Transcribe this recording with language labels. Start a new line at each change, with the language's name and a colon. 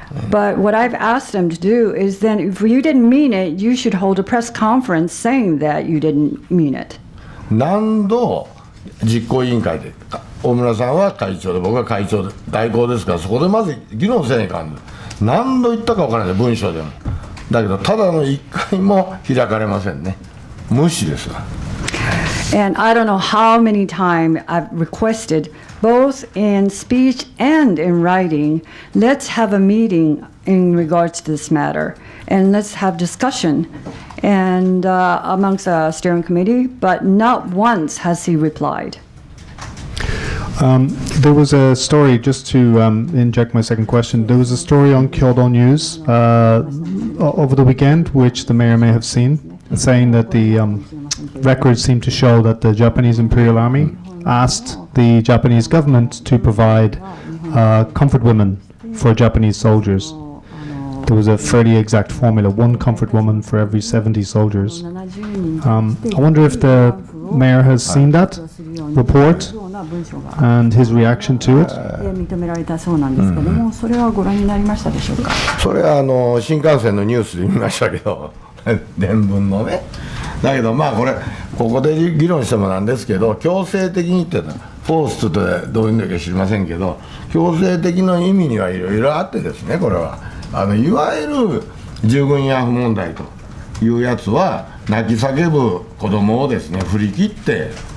English: But what I've asked him to do is then, if you didn't mean it, you should hold a press conference saying that you didn't mean it.
Japanese: 何度実行委員会で大村さんは会長で僕は会長で代行ですから、そこでまず議論せないかん。何度言ったか分からない、文章でも。だけどただの1回も開かれませんね。無視ですわ。
English: And I don't know how many times I've requested, both in speech and in writing, let's have a meeting in regards to this matter, and let's have discussion and amongst the steering committee, but not once has he replied. There was a story, just to inject my second question, there was a story on Kyodo News over the weekend, which the mayor may have seen, saying that the records seem to show that the Japanese Imperial Army asked the Japanese government to provide comfort women for Japanese soldiers. There was a fairly exact formula, 1 comfort woman for every 70 soldiers. I wonder if the mayor has seen that report and his reaction to it.
Japanese: 認められたそうなんですけども、それはご覧になりましたでしょうか。それは新幹線のニュースで見ましたけど伝聞のね。だけどここで議論してもなんですけど、強制的にっていうのはフォースとどういうんだか知りませんけど、強制的の意味にはいろいろあってですね、これはいわゆる従軍ヤフ問題というやつは、泣き叫ぶ子供をですね振り切って、